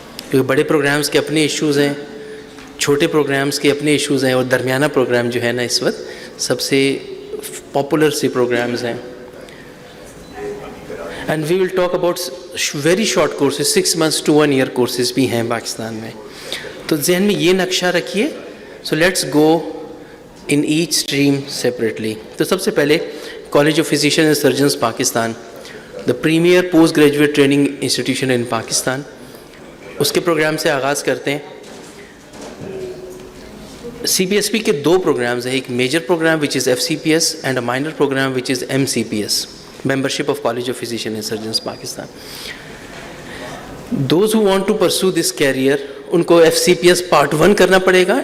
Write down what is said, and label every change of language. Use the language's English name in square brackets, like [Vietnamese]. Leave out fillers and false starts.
[Urdu] کیونکہ بڑے پروگرامز کے اپنے ایشوز ہیں, چھوٹے پروگرامز کے اپنے ایشوز ہیں, اور درمیانہ پروگرام جو ہے نا اس وقت سب سے پاپولر سے پروگرامز ہیں. [English] and we will talk about very short courses, 6 months to 1 year courses [Urdu] بھی ہیں پاکستان میں. تو ذہن میں یہ نقشہ رکھیے. [English] So let's go in each stream separately. [Urdu] تو سب سے پہلے college of physician and surgeons Pakistan, [English] the premier post graduate training institution in [Urdu] Pakistan, اس کے پروگرام سے آغاز کرتے ہیں. سی پی ایس پی کے 2 پروگرامز ہیں. ایک major programme which is FCPS and a minor programme which is MCPS, [English] membership of College of Physicians and Surgeons Pakistan. Those who want to pursue this career, [Urdu] ان کو FCPS Part 1 کرنا پڑے گا.